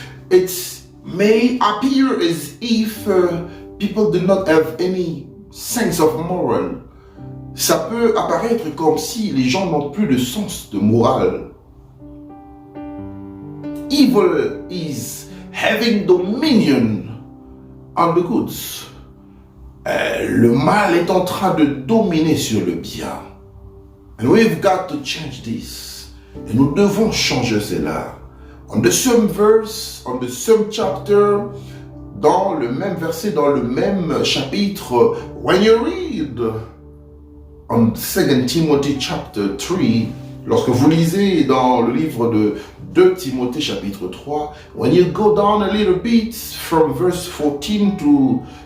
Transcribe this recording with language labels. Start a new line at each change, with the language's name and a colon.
English: It may appear as if people do not have any sense of moral.
French: Ça peut apparaître comme si les gens n'ont plus de sens de morale.
English: evil is having dominion on the good.
French: Le mal est en train de dominer sur le bien.
English: And we've got to change this.
French: Et nous devons changer cela.
English: On the same verse, on the same chapter,
French: dans le même verset, dans le même chapitre,
English: when you read on 2 Timothy chapter 3,
French: lorsque vous lisez dans le livre de 2 Timothée chapitre 3,
English: when you go down a little bit from verse 14 to